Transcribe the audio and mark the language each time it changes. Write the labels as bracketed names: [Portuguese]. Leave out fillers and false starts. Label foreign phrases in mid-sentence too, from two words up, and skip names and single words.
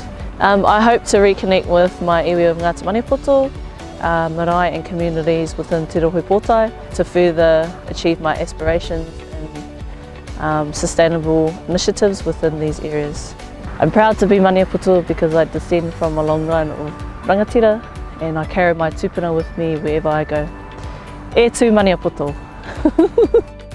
[English] I hope to reconnect with my iwi of Ngāti Maniapoto, marae and communities within Te Rohe Pōtai to further achieve my aspirations in sustainable initiatives within these areas. I'm proud to be Maniapoto because I descend from a long line of rangatira and I carry my tupuna with me wherever I go. [Māori] E tū Maniapoto!